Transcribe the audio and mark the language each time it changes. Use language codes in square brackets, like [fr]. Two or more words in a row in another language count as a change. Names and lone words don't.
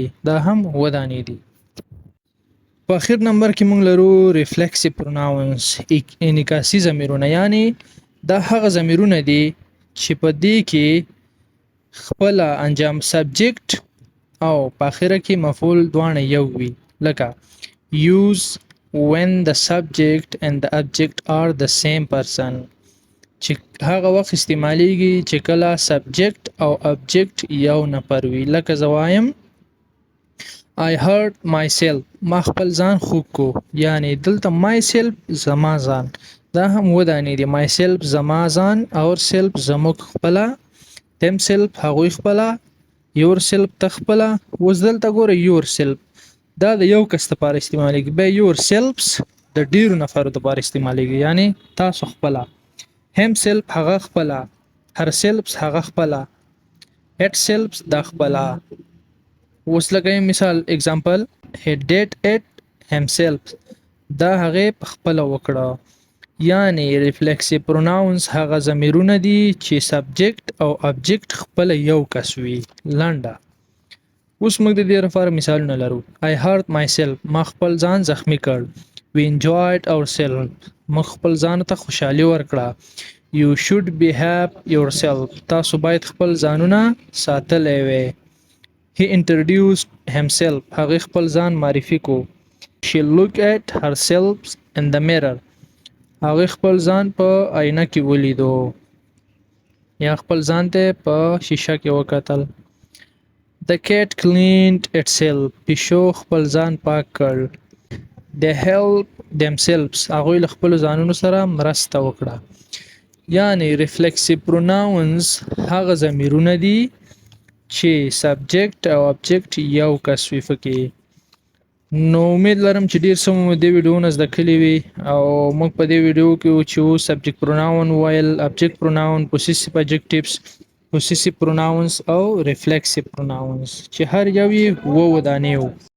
[ps] دا هم ودانې دي. په اخر نمبر کې موږ لرو [en] reflexive pronouns، [ps] انعکاسي ضمیرونه، یعنی دا هغه ضمیرونه دي چې په دې کې خپله انجام subject او په اخره کې مفعول دواړه یو وي. [en] لکه use when the subject and the object are the same person. [ps] چې هغه وخت استعمالیږي چې کله سبجیکټ او ابجیکټ یو نفر وي. لکه زه وایم [en] I hurt myself. [ps] ما خپل ځان خوږ کو. یعنی دلته myself زما ځان. دا هم ودانې دي. myself زما ځان، ourself زموږ خپله، themself هغوی خپله، yourself ته خپله. اوس دلته ګوره yourself دا د یو کس لپاره استعمالیږي. بیا yourselves د د ډیرو نفرو لپاره استعمالیږي، یعنی تاسو خپل. himself هغه خپل، herself هغه خپل، itself د خپل. اوس لکه مثال [en] example he did it himself [ps] دا هغه په خپل وکړه. یعنی [en] reflexive pronouns [ps] هغه ضمیرونه دي چې subject او object خپل یو کس وي. لنډه اوس موږ د دې لپاره مثالونه لرو. [en] I hurt myself [ps] ما خپل ځان زخمی کړ. [en] We enjoyed ourselves [ps] موږ خپل ځان ته خوشحالي ورکړه. [en] You should behave yourself [ps] تاسو باید خپل ځانونه ساتلی وي. [en] He introduced himself [ps] هغه خپل ځان معرفي کو. [en] She looked at herself in the mirror [ps] هغه خپل ځان په آینه کې ولیدو یا خپل ځان ته په شیشه کې وکتل. [en] The cat cleaned itself [ps] پیشو خپل ځان پاک کړ. [en] They helped themselves [ps] هغوی له خپلو ځانونو سره مرسته وکړه. یعنی [en] reflexive pronouns [ps] هغه ضمیرونه دي چې subject او object یو کس وي پکې. نو امید لرم چې ډیر څه مو د ویډیو نه زده کړي وي او موږ په دې ویډیو کې چې [en] subject pronoun [ps] وایل، [en] object pronoun, possessive adjectives, possessive pronouns [ps] او [en] reflexive pronouns [ps] چې هر یو یې 2 دانې وو.